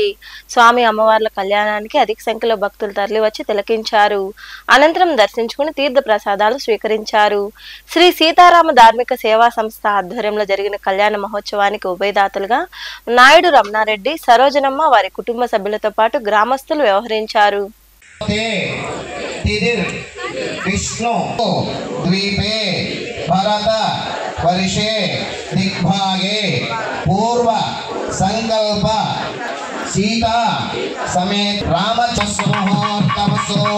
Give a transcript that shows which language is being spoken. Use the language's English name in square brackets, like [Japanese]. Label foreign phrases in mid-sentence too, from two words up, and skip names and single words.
[Telugu] స్వామి అమ్మవార్ల కళ్యాణానికి అధిక సంఖ్యలో భక్తులు తరలివచ్చి తిలకించారు. అనంతరం దర్శించుకుని తీర్థ ప్రసాదాలు స్వీకరించారు. శ్రీ సీతారామ ధార్మిక సేవా సంస్థ ఆధ్వర్యంలో జరిగిన కళ్యాణ మహోత్సవానికి ఉభయదాతలుగా నాయుడు రమణారెడ్డి, సరోజనమ్మ, వారి కుటుంబ సభ్యులతో పాటు గ్రామస్తులు వ్యవహరించారు. [Sanskrit] विष्णु द्वीपे भरत वर्षे दिग्भागे पूर्व संकल्प सीता समेत रामचंद्रमहोत्सवसो